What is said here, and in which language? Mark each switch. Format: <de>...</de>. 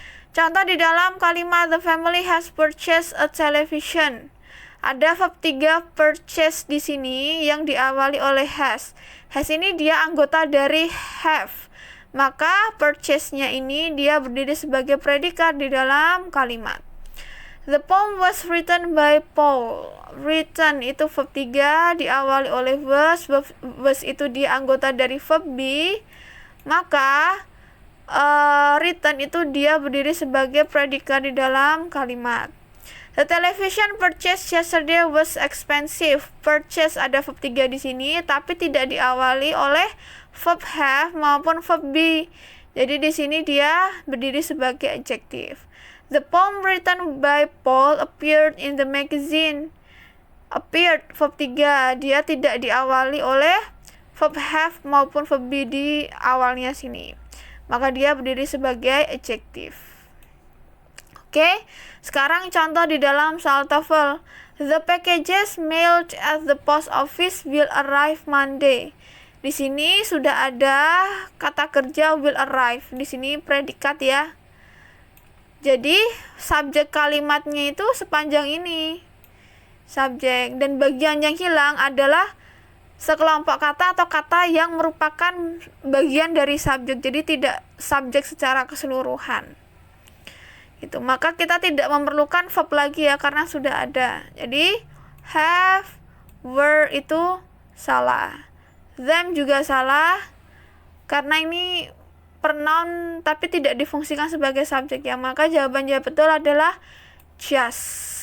<id>Contoh di dalam kalimat</id> <en>the family has purchased a television.</en> <id>Ada verb 3 purchase di sini yang diawali oleh has. Has ini dia anggota dari have. Maka purchase-nya ini dia berdiri sebagai predikat di dalam kalimat.</id> <en>The poem was written by Paul.</en> <id>Written itu verb 3 diawali oleh was. Was itu dia anggota dari verb be. Maka written itu dia berdiri sebagai predikat di dalam kalimat.</id> <en>The television purchased yesterday was expensive.</en> <id>Purchase ada verb 3 di sini tapi tidak diawali oleh verb have maupun verb be. Jadi di sini dia berdiri sebagai adjektif.</id> <en>The poem written by Paul appeared in the magazine.</en> <id>Appeared verb 3, dia tidak diawali oleh verb have maupun verb be di awalnya sini. Maka dia berdiri sebagai adjektif. Oke, sekarang contoh di dalam soal TOEFL.</id> <en>The packages mailed at the post office will arrive Monday.</en> <id>Di sini sudah ada kata kerja will arrive. Di sini predikat ya. Jadi subjek kalimatnya itu sepanjang ini. Subjek, dan bagian yang hilang adalah sekelompok kata atau kata yang merupakan bagian dari subjek. Jadi tidak subjek secara keseluruhan. Gitu. Maka kita tidak memerlukan verb lagi ya, karena sudah ada. Jadi have, were itu salah. Them juga salah karena ini pronoun tapi tidak difungsikan sebagai subjek ya. Maka jawabannya betul adalah just.</id>